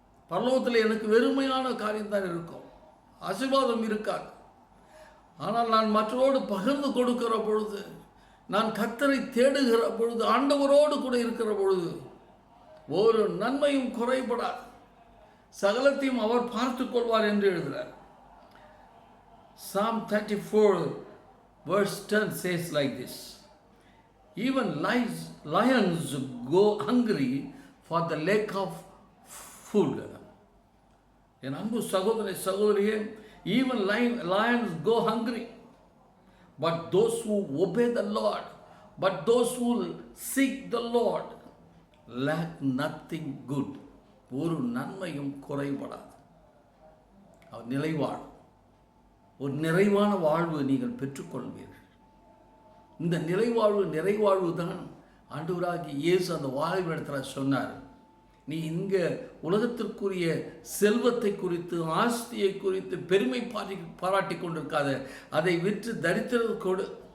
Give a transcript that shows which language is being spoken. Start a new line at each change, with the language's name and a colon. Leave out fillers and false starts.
Tamil: பரலோகத்தில் எனக்கு வெறுமையான காரியம்தான் இருக்கும், ஆசீர்வாதம் இருக்காது. ஆனால் நான் மற்றவரோடு பகிர்ந்து கொடுக்கிற பொழுது, நான் கர்த்தரை தேடுகிற பொழுது, ஆண்டவரோடு கூட இருக்கிற பொழுது ஒரு நன்மையும் குறைபடாது. சகலத்தையும் அவர் பார்த்து கொள்வார் என்று எழுதுகிறார்.
English: Psalm 34 verse 10 says like this, even lions go hungry for the lack of food.
Tamil: என் அன்பு சகோதரி சகோதரியே,
English: even lions go hungry, but those who obey the Lord, but those who seek the Lord lack nothing good.
Tamil: ஒரு நன்மையும் குறைபடாது. அவர் நிலைவாழ், ஒரு நிறைவான வாழ்வு நீங்கள் பெற்றுக்கொள்வீர்கள். இந்த நிறைவாழ்வு தான் ஆண்டவராகிய இயேசு அந்த வாலிபனிடத்தில் சொன்னார். நீ இங்கே உலகத்திற்குரிய செல்வத்தை குறித்து, ஆஸ்தியை குறித்து பெருமை பாராட்டி கொண்டிருக்காத, அதை விற்று தரித்திரர் கொடு.